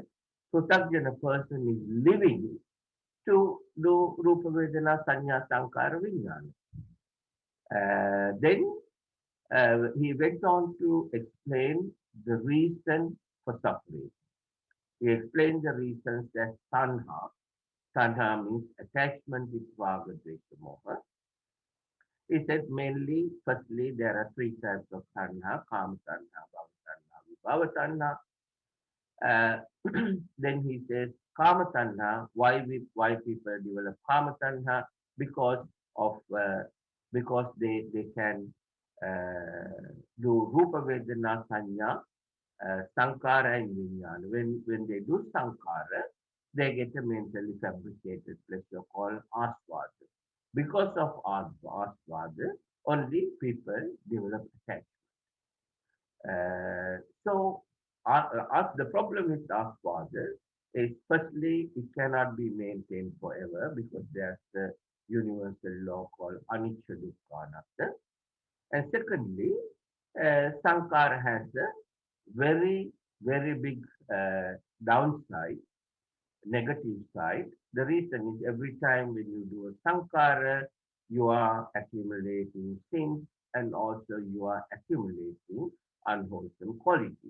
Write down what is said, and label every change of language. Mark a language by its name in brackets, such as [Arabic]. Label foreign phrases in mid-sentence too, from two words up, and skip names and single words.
[English] Pruthagjana person is living to do [Pali] Rupa Vedana Sanya Sankara Vijnana. [English] Then he went on to explain the reason for suffering. He explained the reasons as tanha. Tanha means attachment with [Pali] raga, dvesha, moha. [English] He said mainly, firstly, there are three types of tanha: [Pali] kama tanha, bhava tanha, vibhava tanha. [English] Then he says [Pali] kama tanha. [English] Why people develop [Pali] kama tanha? [English] Because of because they can do [Pali] rupa vedana sanya, sankara [English] and vijnana. When they do sankara, they get a mentally fabricated pleasure called aswada. Because of aswada, only people develop attachment. So, the problem with aswada is firstly, it cannot be maintained forever because there's the universal law called [Pali] anicca dukkha anatta. [English] And secondly, sankara has a very, very big downside, negative side. The reason is every time when you do a sankara, you are accumulating sins and also you are accumulating unwholesome qualities.